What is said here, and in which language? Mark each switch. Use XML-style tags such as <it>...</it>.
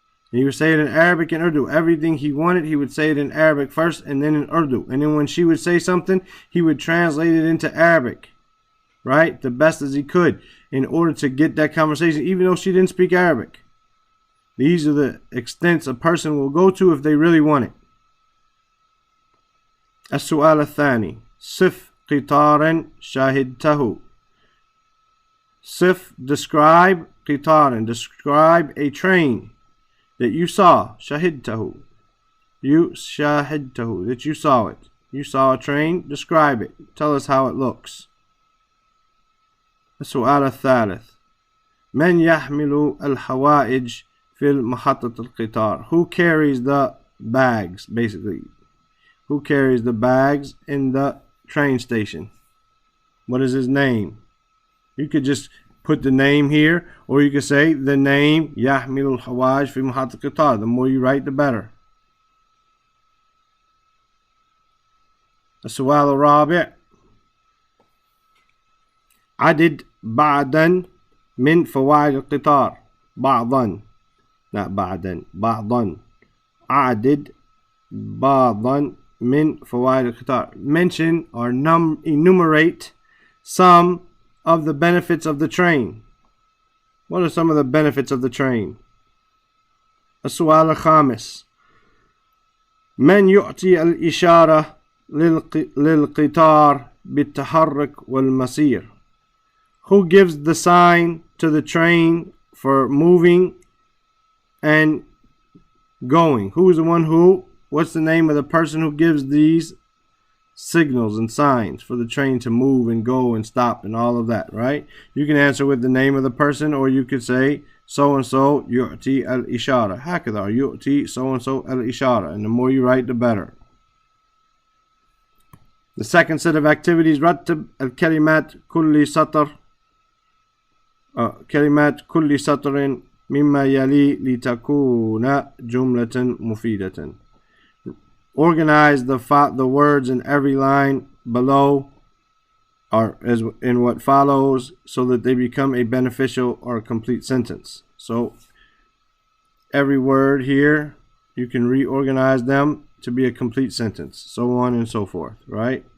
<en>And he would say it in Arabic and Urdu. Everything he wanted, he would say it in Arabic first and then in Urdu. And then when she would say something, he would translate it into Arabic. Right? The best as he could in order to get that conversation, even though she didn't speak Arabic. These are the extents a person will go to if they really want it.</en> <ar>السؤال الثاني صف قطارا شاهدته.</ar> <en>صف, describe, قطارا, describe a train that you saw. شاهدته, that you saw it. You saw a train, describe it. Tell us how it looks.</en> <ar>السؤال الثالث من يحمل الحوائج في محطة القطار.</ar> <en>Who carries the bags, basically? Who carries the bags in the train station? What is his name? You could just put the name here, or you could say the name</en> <ar>يحمل الحوائج في محطة القطار.</ar> <en>The more you write, the better.</en> <ar>السؤال الرابع عدد بعضا من فوائد القطار. بعضا,</ar> <en>not</en> <ar>بعضا, بعضا. عدد بعضا من فوائد القطار.</ar> <en>Mention or enumerate some of the benefits of the train. What are some of the benefits of the train?</en> <ar>السؤال الخامس من يعطي الإشارة للقطار بالتحرك والمسير.</ar> <en>Who gives the sign to the train for moving and going? Who is the one who what's the name of the person who gives these signals and signs for the train to move and go and stop and all of that, right? You can answer with the name of the person, or you could say so and so</en> <ar>يعطي الإشارة هكذا يعطي</ar> <en>so and so</en> <ar>الإشارة,</ar> <en>and the more you write the better. The second set of activities,</en> <ar>رتب الكلمات كل سطر كلمات كل سطر مما يلي لتكون جملة مفيدة.</ar> <en>Organize the words in every line below or as in what follows so that they become a beneficial or a complete sentence. So every word here, you can reorganize them to be a complete sentence, so on and so forth, right?</en>